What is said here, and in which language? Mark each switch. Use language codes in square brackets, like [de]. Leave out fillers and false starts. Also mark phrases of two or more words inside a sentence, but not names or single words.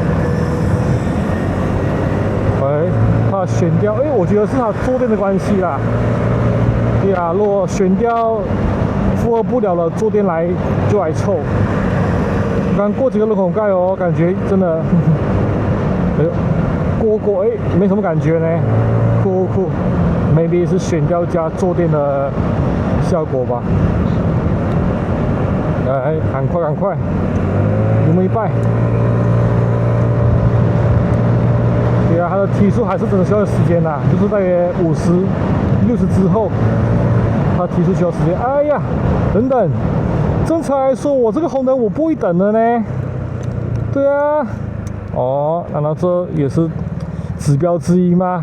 [zh] 它的懸吊，我覺得是它坐墊的關係啦。對啊，如果懸吊負荷不了了，坐墊就來湊。剛過幾個人孔蓋哦，感覺真的，過沒什麼感覺呢，酷。maybe 是懸吊加坐墊的效果吧。趕快，有沒有一拜？对啊，它的提速還是真的需要時間吶，就是大約50、60之後，它提速需要時間。哎呀，等，正常來說，我這個紅燈我不會等的呢。對啊，難道這也是指標之一嗎？